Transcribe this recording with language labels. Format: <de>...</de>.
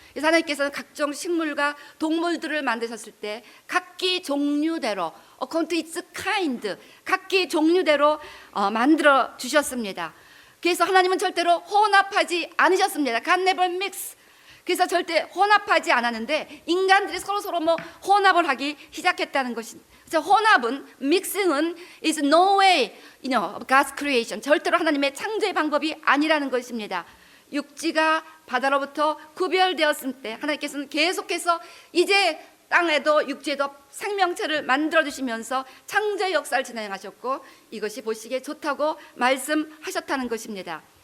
<ko>그래서 하나님께서는 각종 식물과 동물들을 만드셨을 때 각기 종류대로,</ko> <en>according to its kind,</en> <ko>각기 종류대로 만들어 주셨습니다. 그래서 하나님은 절대로 혼합하지 않으셨습니다.</ko> <en>God never mix.</en> <ko>그래서 절대 혼합하지 않았는데 인간들이 서로 뭐 혼합을 하기 시작했다는 것입니다. 그래서 혼합은, mixing은</ko> <en>is no way, God's creation.</en> <ko>절대로 하나님의 창조의 방법이 아니라는 것입니다. 육지가 바다로부터 구별되었을 때 하나님께서는 계속해서 이제 땅에도 육지에도 생명체를 만들어주시면서 창조의 역사를 진행하셨고, 이것이 보시기에 좋다고 말씀하셨다는 것입니다.</ko>